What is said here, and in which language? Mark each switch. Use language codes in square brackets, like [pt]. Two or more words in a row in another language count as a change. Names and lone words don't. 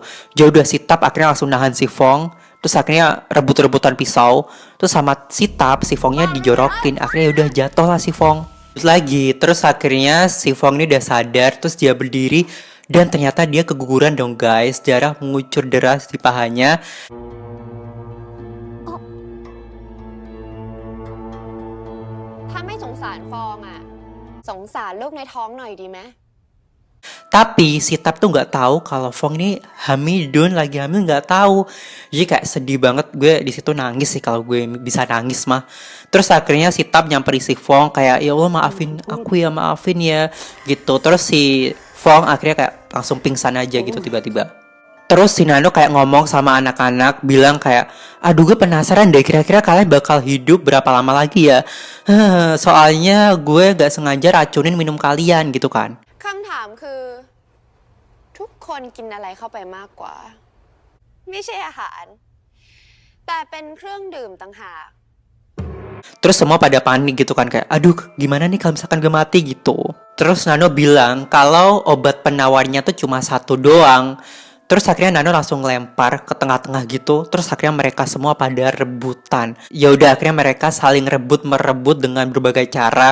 [id] Dia udah sitap, akhirnya langsung nahan si Fong. Terus akhirnya rebut-rebutan pisau. Terus sama sitap, si Fongnya dijorokin. Akhirnya udah jatuh lah si Fong. Terus akhirnya si Fong ini udah sadar, terus dia berdiri. Dan ternyata dia keguguran dong guys. Darah mengucur deras di pahanya. [th] ถ้าไม่สงสารฟองอ่ะ สงสารลูกในท้องหน่อยดีไหม [id] Tapi si Tap tuh nggak tahu kalau Fong ini hamidun, lagi hamil, nggak tahu. Jadi kayak sedih banget, gue di situ nangis sih kalau gue bisa nangis mah. Terus akhirnya si Tap nyamperin si Fong kayak, [ar] ya Allah [id] maafin aku ya, maafin ya gitu. Terus si Fong akhirnya kayak langsung pingsan aja gitu tiba-tiba. Terus si Nano kayak ngomong sama anak-anak, bilang kayak, aduh gue penasaran deh kira-kira kalian bakal hidup berapa lama lagi ya. Soalnya gue gak sengaja racunin minum kalian gitu kan. [th] คำถามคือ ทุกคนกินอะไรเข้าไปมากกว่า ไม่ใช่อาหาร แต่เป็นเครื่องดื่มต่างหาก [id] Terus semua pada panik gitu kan, kayak aduh gimana nih kalau misalkan gue mati gitu. Terus Nano bilang kalau obat penawarnya tuh cuma satu doang. Terus akhirnya Nano langsung lempar ke tengah-tengah gitu. Terus akhirnya mereka semua pada rebutan. Ya udah akhirnya mereka saling merebut dengan berbagai cara.